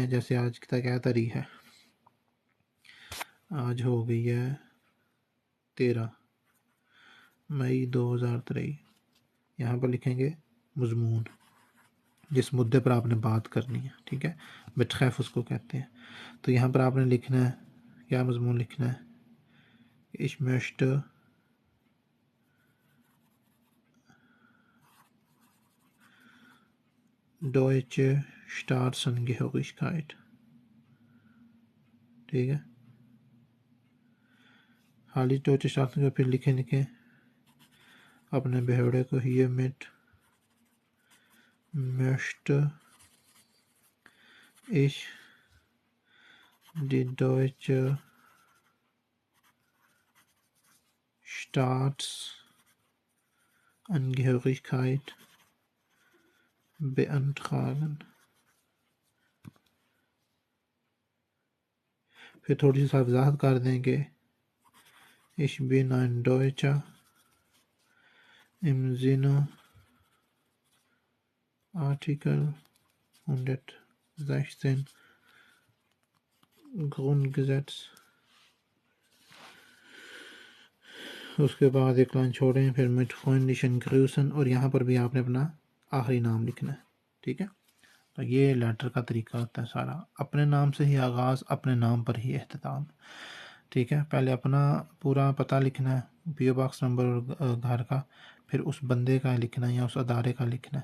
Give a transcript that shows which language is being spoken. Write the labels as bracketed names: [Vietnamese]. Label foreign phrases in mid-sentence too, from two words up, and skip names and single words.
[Urdu] جیسے آج کی کیا تاریخ ہے، آج ہو گئی ہے 13 مئی 2023. یہاں پر لکھیں گے مضمون، جس مدعے پر آپ نے بات کرنی ہے، ٹھیک ہے، بٹخیف اس کو کہتے ہیں. تو یہاں پر آپ نے لکھنا ہے کیا مضمون لکھنا ہے. [German] Ich möchte deutsche Staatsangehörigkeit، [Urdu] ٹھیک ہے، [German] حالی deutsche Staatsangehörigkeit. [Urdu] پھر لکھیں اپنے بہوڑے کو [German] hiermit möchte ich die deutsche Staatsangehörigkeit beantragen. [Urdu] پھر تھوڑی سی وضاحت کر دیں کہ [German] ich bin ein Deutscher im Sinne Artikel 116 Grundgesetz. [Urdu] اس کے بعد ایک لائن چھوڑیں، پھر [German] mit freundlichen Grüßen، [Urdu] اور یہاں پر بھی آپ نے اپنا آخری نام لکھنا ہے، ٹھیک ہے. تو یہ لیٹر کا طریقہ ہوتا ہے سارا. اپنے نام سے ہی آغاز، اپنے نام پر ہی اختتام، ٹھیک ہے. پہلے اپنا پورا پتہ لکھنا ہے، [English] P.O. Box [Urdu] نمبر اور گھر کا، پھر اس بندے کا لکھنا ہے یا اس ادارے کا لکھنا ہے.